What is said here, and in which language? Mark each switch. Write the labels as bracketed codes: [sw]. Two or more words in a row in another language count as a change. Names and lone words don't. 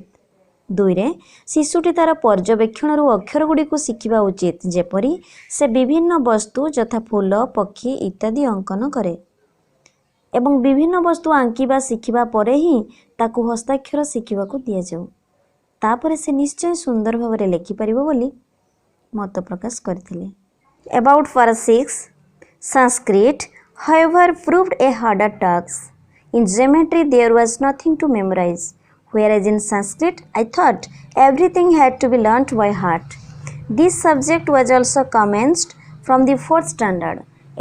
[or] ଦୁଇ ରେ ଶିଶୁଟି ତାର ପର୍ଯ୍ୟବେକ୍ଷଣ ଅକ୍ଷର ଗୁଡ଼ି କୁ ଶିଖିବା ଉଚିତ, ଯେପରି ସେ ବିଭିନ୍ନ ବସ୍ତୁ ଯଥା ଫୁଲ, ପକ୍ଷୀ ଇତ୍ୟାଦି ଅଙ୍କନ କରେ ଏବଂ ବିଭିନ୍ନ ବସ୍ତୁ ଆଙ୍କିବା ଶିଖିବା ପରେ ହିଁ ତାକୁ ହସ୍ତାକ୍ଷର ଶିଖିବାକୁ ଦିଆ ଯାଉ. ତାପରେ ସେ ନିଶ୍ଚୟ ସୁନ୍ଦର ଭାବ ଲେଖି ପାରିବ ବୋଲି ମତ ପ୍ରକାଶ କରିଥିଲେ. [en] About para 6, Sanskrit however proved a harder task. In geometry there was nothing to memorize, whereas in Sanskrit I thought everything had to be learnt by heart. This subject was also commenced from the 4th standard.